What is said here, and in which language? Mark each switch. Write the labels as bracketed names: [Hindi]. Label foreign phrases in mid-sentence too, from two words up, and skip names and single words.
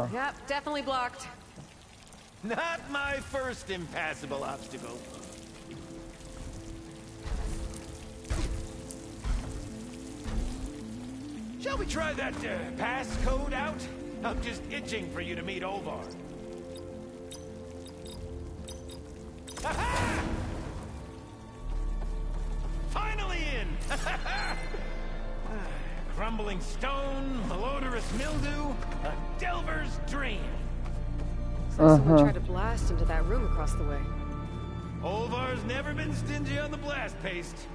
[English] Yep, definitely blocked. Not my first impassable obstacle. Shall we try that passcode out? I'm just itching for you to meet Olvar. Ha-ha! Finally in! Crumbling stone, malodorous mildew, a delver's dream. So someone tried to blast into that room across the way. Olvar's never been stingy on the blast paste.